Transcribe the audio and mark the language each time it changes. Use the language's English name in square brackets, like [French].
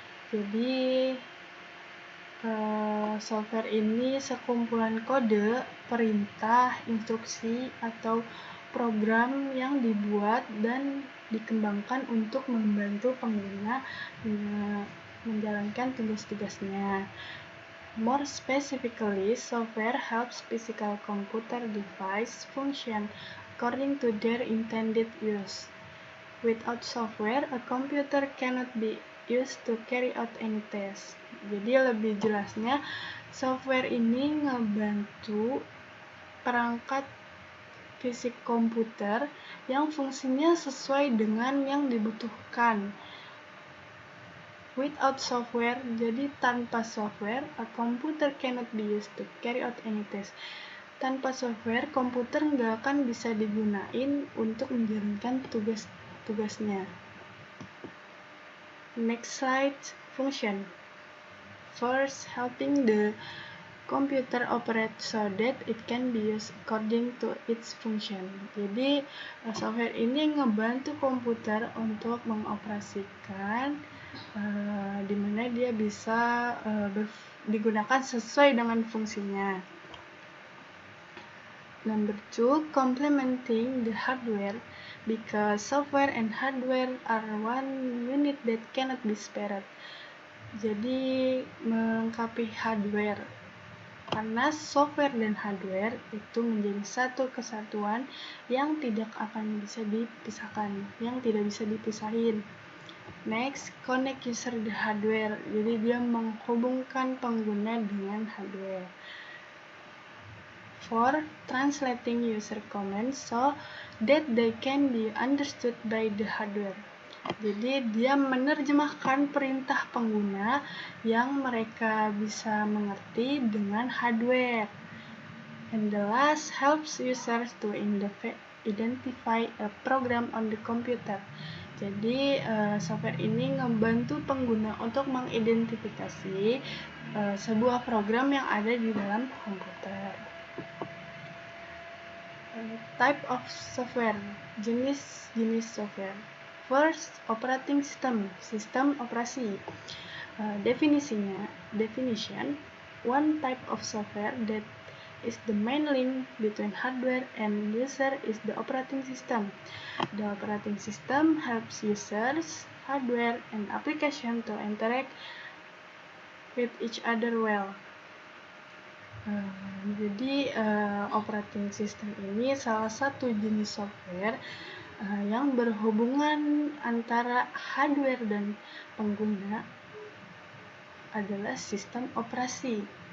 [Indonesian] Jadi software ini sekumpulan kode, perintah, instruksi, atau program yang dibuat dan dikembangkan untuk membantu pengguna menjalankan tugas-tugasnya. [English] More specifically, software helps physical computer device function according to their intended use. Without software, a computer cannot be used to carry out any task. [Indonesian] Jadi lebih jelasnya, software ini ngebantu perangkat fisik komputer yang fungsinya sesuai dengan yang dibutuhkan. [English] Without software, [Indonesian] jadi tanpa software, [English] a computer cannot be used to carry out any task. [Indonesian] Tanpa software, komputer nggak akan bisa digunain untuk menjalankan tugas-tugasnya. [English] Next slide, function. First, helping the computer operate so that it can be used according to its function. [Indonesian] Jadi, software ini ngebantu komputer untuk mengoperasikan di mana dia bisa digunakan sesuai dengan fungsinya. [English] Number 2, complementing the hardware, because software and hardware are one unit that cannot be spared. [Indonesian] Jadi melengkapi hardware, karena software dan hardware itu menjadi satu kesatuan yang tidak akan bisa dipisahkan, yang tidak bisa dipisahin. [English] Next, connect user the hardware. [Indonesian] Jadi dia menghubungkan pengguna dengan hardware. [English] 4, translating user comments so that they can be understood by the hardware. [Indonesian] Jadi dia menerjemahkan perintah pengguna yang mereka bisa mengerti dengan hardware. [English] And the last, helps users to identify a program on the computer. [Indonesian] Jadi software ini ngebantu pengguna untuk mengidentifikasi sebuah program yang ada di dalam komputer. [English] Type of software, [Indonesian] jenis software. [English] First, operating system, [Indonesian] sistem operasi. [English] Definition, one type of software that is the main link between hardware and user is the operating system. The operating system helps users, hardware, and application to interact with each other well. [Indonesian] Jadi operating system ini salah satu jenis software yang berhubungan antara hardware dan pengguna adalah sistem operasi.